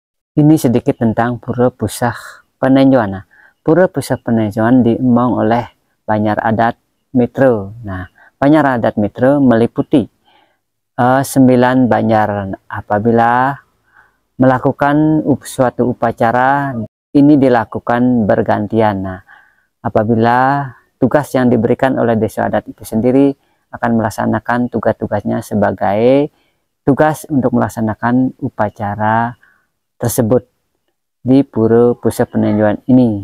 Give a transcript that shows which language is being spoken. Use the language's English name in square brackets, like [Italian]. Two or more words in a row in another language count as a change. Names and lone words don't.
[Indonesian] Ini sedikit tentang Pura Pusah Penenjuan. Nah, Pura Pusah Penenjuan diemong oleh Banjar Adat Mitro. Nah, Banjar Adat Mitro meliputi 9 Banjar. Apabila melakukan suatu upacara, ini dilakukan bergantian. Nah, apabila tugas yang diberikan oleh desa adat itu sendiri akan melaksanakan tugas-tugasnya sebagai tugas untuk melaksanakan upacara tersebut di Pura Pusah Penenjuan ini.